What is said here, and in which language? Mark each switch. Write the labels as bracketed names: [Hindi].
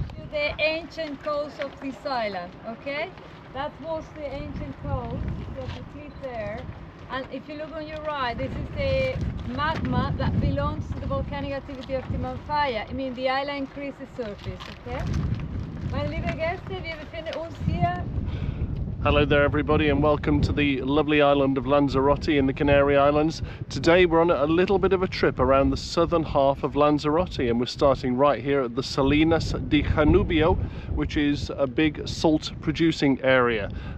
[English] the ancient coast of this island, okay? That was the ancient coast, so the cliff there. And if you look on your right, this is the magma that belongs to the volcanic activity of Timanfaya. I mean, the island increases surface, okay? [German] Meine liebe Gäste, wir befinden uns hier. [English] Hello there everybody, and welcome to the lovely island of Lanzarote in the Canary Islands. Today we're on a little bit of a trip around the southern half of Lanzarote, and we're starting right here at the Salinas De Janubio, which is a big salt producing area.